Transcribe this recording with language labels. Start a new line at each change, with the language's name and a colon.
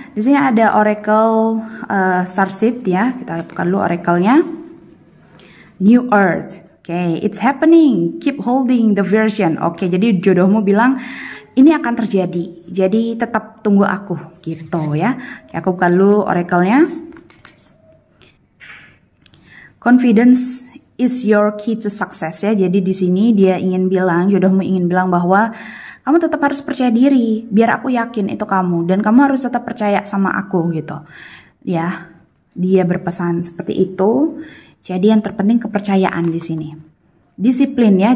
Indonesian: Di sini ada Oracle Starseed ya. Kita buka dulu oracle-nya. New Earth. Oke,
English: it's happening. Keep holding the version.
Indonesian: Oke, jadi jodohmu bilang ini akan terjadi. Jadi tetap tunggu aku gitu ya. Aku buka dulu oracle-nya.
English: Confidence is your key to success
Indonesian: ya. Jadi di sini dia ingin bilang, jodohmu ingin bilang bahwa kamu tetap harus percaya diri, biar aku yakin itu kamu, dan kamu harus tetap percaya sama aku gitu. Ya, dia berpesan seperti itu. Jadi yang terpenting kepercayaan di sini. Disiplin ya.